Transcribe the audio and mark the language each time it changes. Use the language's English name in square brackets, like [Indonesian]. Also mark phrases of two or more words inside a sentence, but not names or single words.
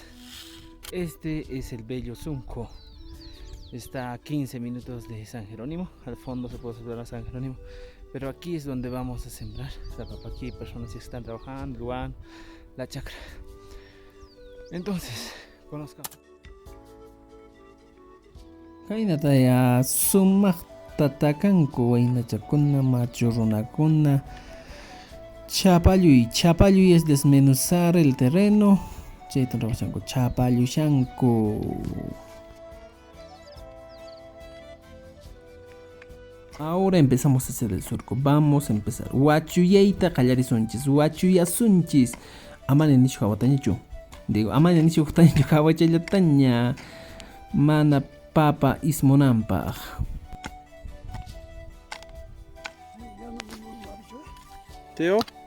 [Spanish] Este es el bello Sunco. Está a 15 minutos de San Jerónimo. Al fondo se puede observar a San Jerónimo. Pero aquí es donde vamos a sembrar la papa. Aquí hay personas que están trabajando, Luan, la chacra. Entonces, conozcamos. [Quechua] Kainataya sumaq tatakanku waynachakuna machurunakuna. [Spanish] Chapalluy es desmenuzar el terreno. [Quechua] Chaytan rawashanku chapallushanku. [Spanish] Ahora empezamos a hacer el surco. Vamos a empezar. [Quechua] Huachuyayta qallarisunchis. Huachuyasunchis. Amane nishu hawatañachu. Digo, amane nishu hawatañachu hawachallataña. Mana papa ismunanpaq. Teo?